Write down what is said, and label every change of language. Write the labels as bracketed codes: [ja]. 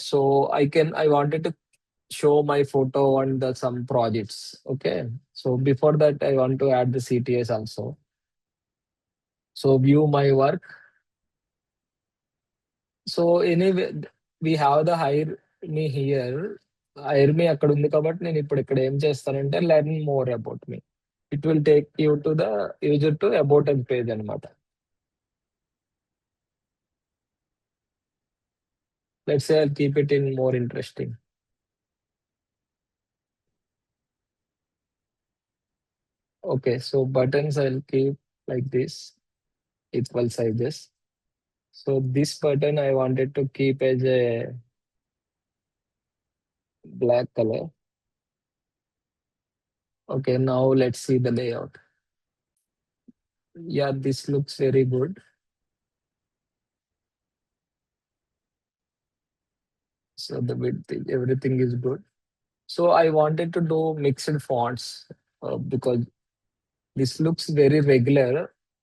[en] So I wanted to show my photo on the some projects. Okay. So before that I want to add the CTS also. So view my work. So anyway, we have the hire me here. [te] Hire మీ అక్కడ ఉంది కాబట్టి నేను ఇప్పుడు ఇక్కడ ఏం చేస్తానంటే [en] Learn more about me. It will take you to the user to about us page అన్నమాట. Let's say I'll keep it in more interesting. Okay. So buttons I'll keep like this equal sizes. So this button I wanted to keep as a black colour. Okay, now let's see the layout. Yeah, this looks very good. So the width, everything is good. So I wanted to do mixed fonts because this looks very regular.